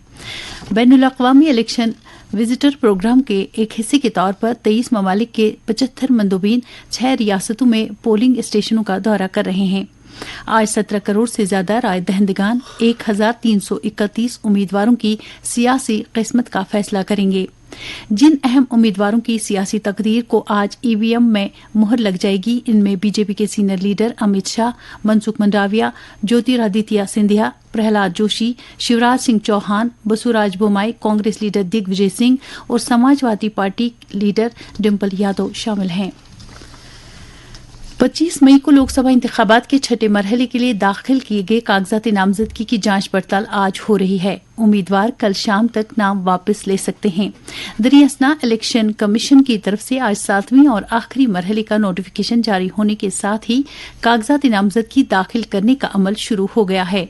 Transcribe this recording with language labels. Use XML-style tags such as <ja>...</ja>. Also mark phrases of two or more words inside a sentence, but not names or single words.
<ur>بین الاقوامی الیکشن وزٹر پروگرام کے ایک حصے کے طور پر 23 ممالک کے 75 مندوبین 6 ریاستوں میں پولنگ اسٹیشنوں کا دورہ کر رہے ہیں۔ آج 17 کروڑ سے زیادہ رائے دہندگان 1,331 امیدواروں کی سیاسی قسمت کا فیصلہ کریں گے۔ جن اہم امیدواروں کی سیاسی تقریر کو آج ای وی ایم میں مہر لگ جائے گی، ان میں بی جے پی کے سینئر لیڈر امت شاہ، منسکھ منڈاویا، جیوترادتیہ سندھیا، پرہلاد جوشی، شیوراج سنگھ چوہان، بسوراج بومائی، کانگریس لیڈر دگ وجے سنگھ اور سماجوادی پارٹی لیڈر ڈمپل یادو شامل ہیں۔ 25 مئی کو لوک سبھا انتخابات کے چھٹے مرحلے کے لیے داخل کیے گئے کاغذات نامزدگی کی جانچ پڑتال آج ہو رہی ہے۔ امیدوار کل شام تک نام واپس لے سکتے ہیں۔ دریاسنا الیکشن کمیشن کی طرف سے آج 7ویں اور آخری مرحلے کا نوٹیفکیشن جاری ہونے کے ساتھ ہی کاغذات نامزدگی داخل کرنے کا عمل شروع ہو گیا ہے۔</ur>